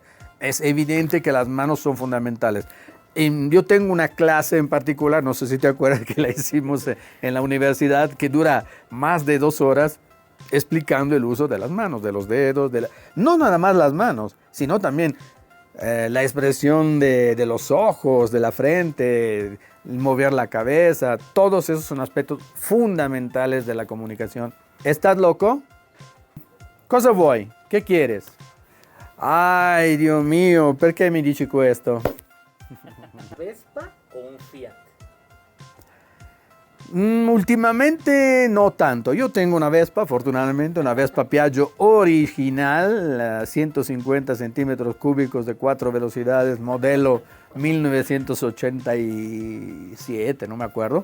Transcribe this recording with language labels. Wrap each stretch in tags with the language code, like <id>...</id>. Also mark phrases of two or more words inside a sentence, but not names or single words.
<es>Es evidente que las manos son fundamentales. Yo tengo una clase en particular, no sé si te acuerdas que la hicimos en la universidad, que dura más de 2 horas explicando el uso de las manos, de los dedos, no nada más las manos, sino también la expresión de los ojos, de la frente, mover la cabeza. Todos esos son aspectos fundamentales de la comunicación. ¿Estás loco?</es> <it>Cosa vuoi?</it> <es>¿Qué quieres? Ay, Dios mío,</es> <it>perché mi dici questo?</it> <es>¿Vespa o un Fiat? Últimamente no tanto. Yo tengo una Vespa, afortunadamente, una Vespa Piaggio original, 150 centímetros cúbicos de 4 velocidades, modelo 1987, no me acuerdo.</es>